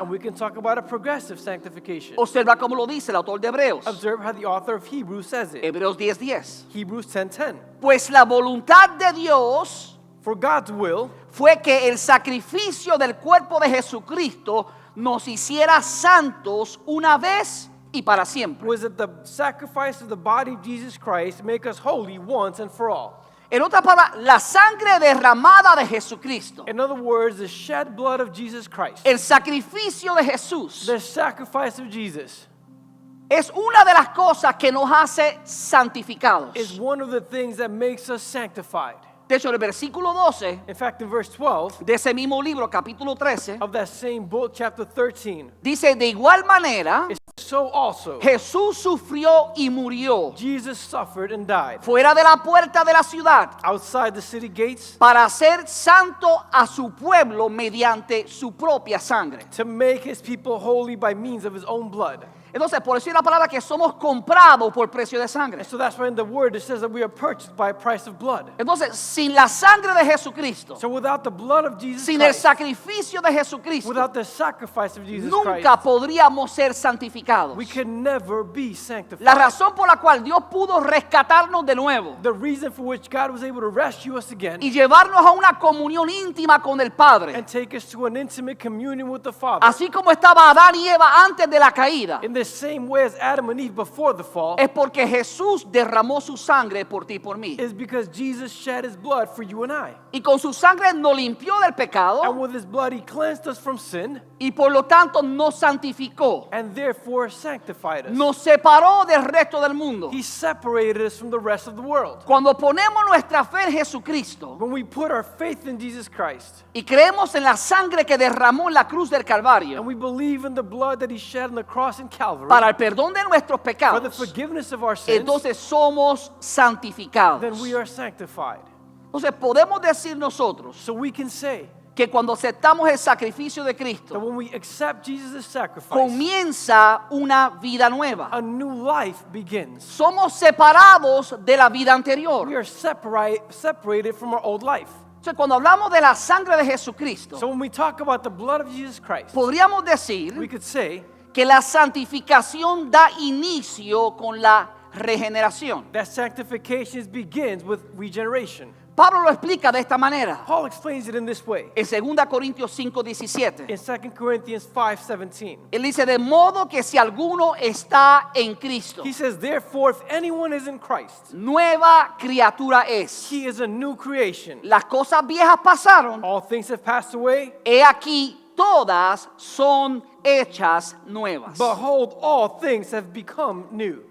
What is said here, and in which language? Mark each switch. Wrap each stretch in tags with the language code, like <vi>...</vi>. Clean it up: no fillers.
<en>and we can talk about a progressive sanctification.</en> <es>Observa cómo lo dice el autor de Hebreos.</es> <en>Observe how the author of Hebrews says it.</en> <es>Hebreos 10:10.</es> <en>Hebrews 10:10.</en> <es>Pues la voluntad de Dios</es> <en>For God's will</en> <es>fue que el sacrificio del cuerpo de Jesucristo nos hiciera santos una vez y para siempre.</es> <en>was that the sacrifice of the body of Jesus Christ make us holy once and for all.</en> <es>En otras palabras, la sangre derramada de Jesucristo,</es> <en>In other words, the shed blood of Jesus Christ,</en> <es>el sacrificio de Jesús,</es> <en>the sacrifice of Jesus,</en> <es>es una de las cosas que nos hace santificados.</es> <en>is one of the things that makes us sanctified.</en> <es>De hecho, en el versículo 12</es> <en>In fact, in verse 12</en> <es>de ese mismo libro, capítulo 13,</es> <en>of that same book, chapter 13,</en> <es>dice, de igual manera,</es> <en>so also</en> <es>Jesús sufrió y murió</es> <en>Jesus suffered and died</en> <es>fuera de la puerta de la ciudad</es> <en>outside the city gates</en> <es>para hacer santo a su pueblo mediante su propia sangre.</es> <en>to make his people holy by means of his own blood.</en> <es>Entonces, por eso es la palabra que somos comprados por precio de sangre.</es> <en>And so that's why in the word it says that we are purchased by a price of blood.</en> <es>Entonces, sin la sangre de Jesucristo,</es> <en>So without the blood of Jesus</en> <es>sin el</es> <en>Christ,</en> <es>sacrificio de Jesucristo,</es> <en>without the sacrifice of Jesus</en> <es>nunca</es> <en>Christ,</en> <es>podríamos ser santificados.</es> <en>we can never be sanctified.</en> <es>La razón por la cual Dios pudo rescatarnos de nuevo</es> <en>The reason for which God was able to rescue us again</en> <es>y llevarnos a una comunión íntima con el Padre,</es> <en>and take us to an intimate communion with the Father,</en> <es>así como estaba Adán y Eva antes de la caída,</es> <en>in the same way as Adam and Eve before the fall,</en> <es>es porque Jesús derramó su sangre por ti y por mí.</es> <en>is because Jesus shed his blood for you and I.</en> <es>Y con su sangre nos limpió del pecado</es> <en>And with his blood he cleansed us from sin</en> <es>y por lo tanto nos santificó.</es> <en>and therefore sanctified us.</en> <es>Nos separó del resto del mundo.</es> <en>He separated us from the rest of the world.</en> <es>Cuando ponemos nuestra fe en Jesucristo</es> <en>When we put our faith in Jesus Christ</en> <es>y creemos en la sangre que derramó en la cruz del</es> <en>and</en> <es>Calvario</es> <en>we believe in the blood that he shed on the cross in Calvary</en> <es>para el perdón de nuestros</es> <en>for the</en> <es>pecados,</es> <en>forgiveness of our sins,</en> <es>entonces somos santificados.</es> <en>then we are sanctified.</en> <es>Entonces podemos decir nosotros</es> <en>So we can say</en> <es>que cuando aceptamos el sacrificio de</es> <en>that</en> <es>Cristo,</es> <en>when we accept Jesus' sacrifice,</en> <es>comienza una vida nueva.</es> <en>a new life begins.</en> <es>Somos separados de la vida anterior.</es> <en>We are separated from our old life.</en> <es>Entonces, cuando hablamos de la sangre de Jesucristo,</es> <en>So when we talk about the blood of Jesus Christ,</en> <es>podríamos decir</es> <en>we could say</en> <es>que la santificación da inicio con la regeneración.</es> <en>that sanctification begins with regeneration.</en> <es>Pablo lo explica de esta manera</es> <en>Paul explains it in this way.</en> <es>en 2 Corintios 5:17.</es> <en>In 2 Corinthians 5:17.</en> <es>Él dice, de modo que si alguno está en Cristo,</es> <en>He says, therefore, if anyone is in Christ,</en> <es>nueva criatura es.</es> <en>he is a new creation.</en> <es>Las cosas viejas pasaron,</es> <en>All things have passed away.</en> <es>he aquí todas son hechas nuevas.</es> <en>Behold, all things have become new.</en>